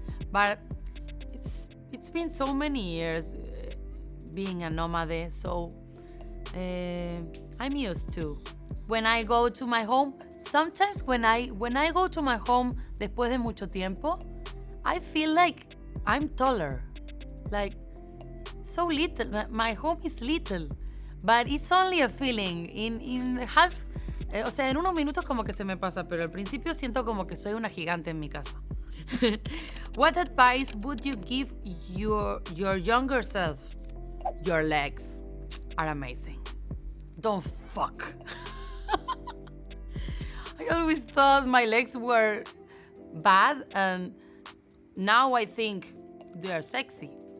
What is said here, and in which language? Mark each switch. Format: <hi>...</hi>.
<en>But it's been so many years being a nomade, so I'm used to. When I go to my home, sometimes when I go to my home</en> <es>después de mucho tiempo,</es> <en>I feel like I'm taller. Like, so little. My home is little, but it's only a feeling. In half,</en> <es>en unos minutos como que se me pasa, pero al principio siento como que soy una gigante en mi casa.</es> <en>What advice would you give your younger self? Your legs are amazing. Don't fuck. I always thought my legs were bad, and now I think they are sexy.</en>